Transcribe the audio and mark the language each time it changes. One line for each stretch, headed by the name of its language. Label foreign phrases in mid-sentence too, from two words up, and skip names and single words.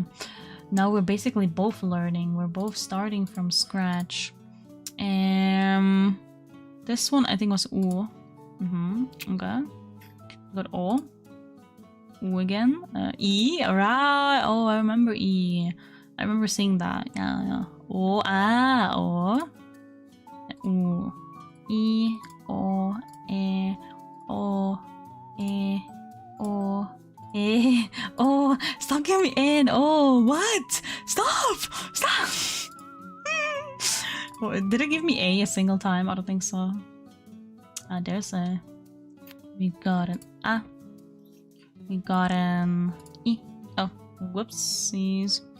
English: Now we're basically both learning. We're both starting from scratch. This one I think was U. Okay. Got O. U again. E. Alright. Oh, I remember E. I remember seeing that. Yeah. O. O. U. E. O. E. O. E. O. E. Oh, stop getting me in. Oh, what? Stop. Oh, did it give me a single time? I don't think so. There's a. We got an A. We got an E. Oh, whoopsies.